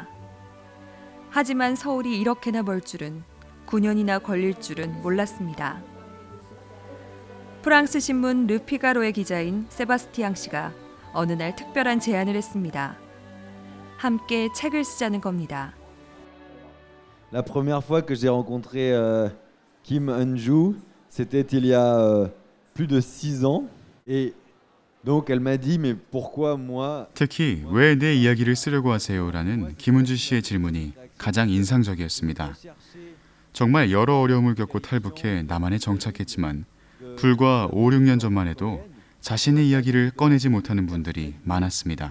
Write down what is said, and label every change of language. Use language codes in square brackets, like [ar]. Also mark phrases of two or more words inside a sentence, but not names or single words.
[ko] 하지만 서울이 이렇게나 멀 줄은 9년이나 걸릴 줄은 몰랐습니다. 프랑스 신문 르피가로의 기자인 세바스티앙 씨가 어느 날 특별한 제안을 했습니다. 함께 책을 쓰자는 겁니다. [fr] La première fois que j'ai rencontré Kim Eun-ju, c'était il y a plus de 6 ans. Et donc elle m'a dit mais pourquoi moi? [ko] 특히 왜 내 이야기를 쓰려고 하세요라는 김은주 씨의 질문이 가장 인상적이었습니다. 정말 여러 어려움을 겪고 탈북해 남한에 정착했지만 불과 5, 6년 전만 해도 자신의 이야기를 꺼내지 못하는 분들이 많았습니다.